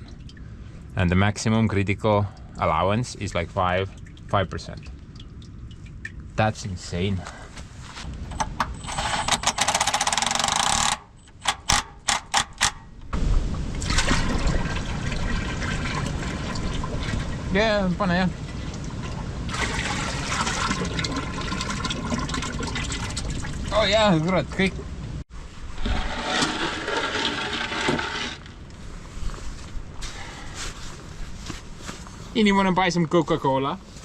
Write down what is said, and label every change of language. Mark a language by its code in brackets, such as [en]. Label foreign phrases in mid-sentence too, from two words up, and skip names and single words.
[en] And the maximum critical allowance is like 5%. That's insane. Yeah, [et] pane jah. Oh jaa, kurat, kõik. [en] Anyone buy some Coca-Cola?